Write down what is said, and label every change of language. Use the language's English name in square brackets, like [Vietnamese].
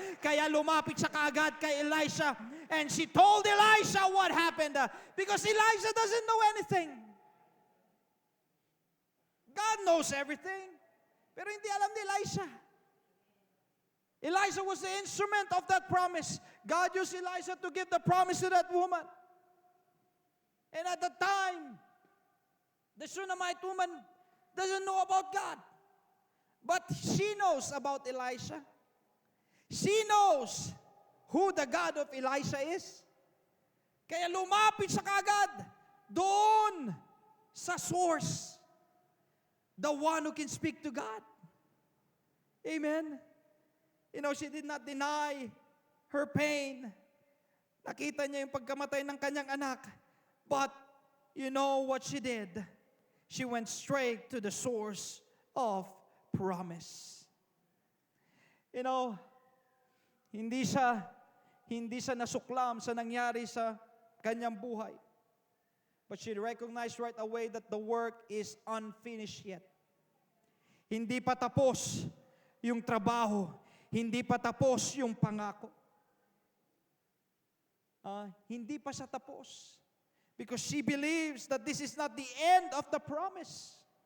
[Filipino] Kaya lumapit siya kaagad kay Elisha, [English] and she told Elisha what happened. Because Elisha doesn't know anything. God knows everything. [Filipino] Pero hindi alam ni Elisha. [English] Elisha was the instrument of that promise. God used Elisha to give the promise to that woman. And at the time, the Shunammite woman doesn't know about God. But she knows about Elisha. She knows who the God of Elisha is. [Filipino] Kaya lumapit siya kaagad doon sa source. [English] The one who can speak to God. Amen. You know, she did not deny her pain. [Filipino] Nakita niya yung pagkamatay ng kanyang anak. [English] But, you know what she did? She went straight to the source of promise. You know, [Filipino] hindi siya nasuklam sa nangyari sa kanyang buhay. [English] But she recognized right away that the work is unfinished yet. [Filipino] Hindi pa tapos yung trabaho. Hindi pa tapos yung pangako. Hindi pa siya tapos. [English] Because she believes that this is not the end of the promise.